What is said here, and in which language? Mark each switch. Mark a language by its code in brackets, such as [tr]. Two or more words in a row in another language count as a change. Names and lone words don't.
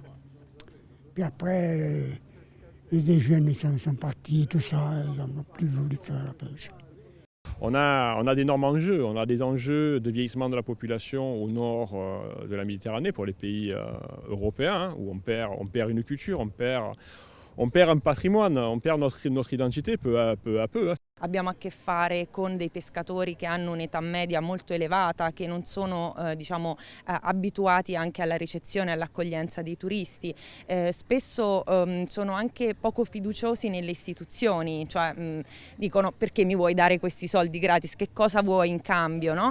[fr] Puis après, les jeunes sont partis, tout ça, ils n'ont plus voulu faire la pêche. On a d'énormes enjeux. On a des enjeux de vieillissement de la population au nord de la Méditerranée pour les pays européens, où on perd une culture, on perd un patrimoine, on perd notre identité peu à peu. [it] Abbiamo a che fare con dei pescatori che hanno un'età media molto elevata, che non sono abituati anche alla ricezione e all'accoglienza dei turisti. Spesso sono anche poco fiduciosi nelle istituzioni, cioè dicono perché mi vuoi dare questi soldi gratis, che cosa vuoi in cambio, no?